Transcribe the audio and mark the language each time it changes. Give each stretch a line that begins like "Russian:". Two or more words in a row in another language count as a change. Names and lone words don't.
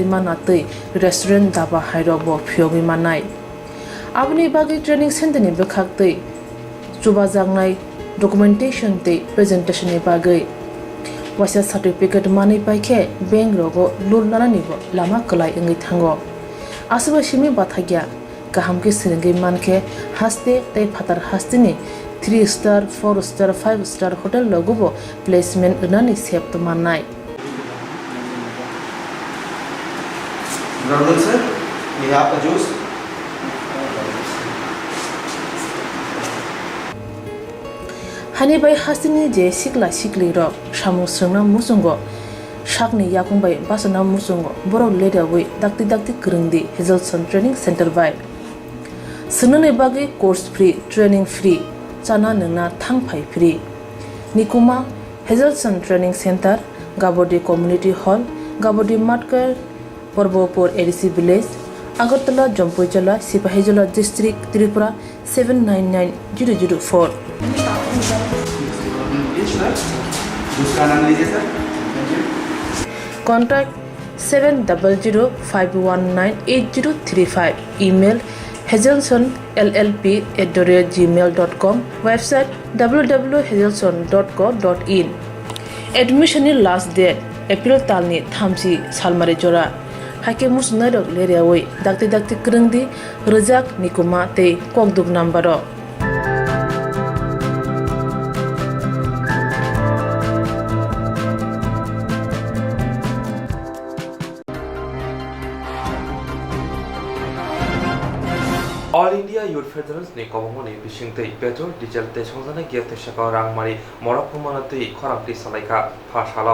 Kok Borok: manatei restaurant daba hairobo phyogi manai abni bagi training center ni bekhaktei chubajangnai documentation tei presentation ni bagai wasa certificate mani paikhe bank rogo loan nana ni bo lama kalai engai thango asuba simi bathagya kahamke seringi manke haste tei phatar hastini
English: 3 star 4 star 5 star hotel
Kok Borok: logobo placement unani sept manai.
English: Good afternoon, sir. We have a juice.
Kok Borok: Hani bai hasini je sikla sikli ro samu srna musungo shakni yakungbai basana musungo borok leda wi dakti krungdi Hazelson Training Center bai sunane bagi
English: course free training free
Kok Borok: chana nungna thangphai free nikuma Hazelson Training Center Gabodi Community Hall Gabodi Matkar Porbopur ADC Village Agartala Jompoijola Sipahijola District Tripura 799004.
English: Contact 7005198035. Email hazelsonllp@gmail.com. Website www.hazelson.co.in. Admission last date
Kok Borok: April talni thamsi salmare jora. Hake musnarok leriawai dakti krungdi rejak nikuma te kokduk nambaro. All India Youth Federation ni Kokborok bisingtei
English: petrol diesel
Kok Borok: te songjana giat saka rangmari moraphumanatei khorapti salaika phasalo.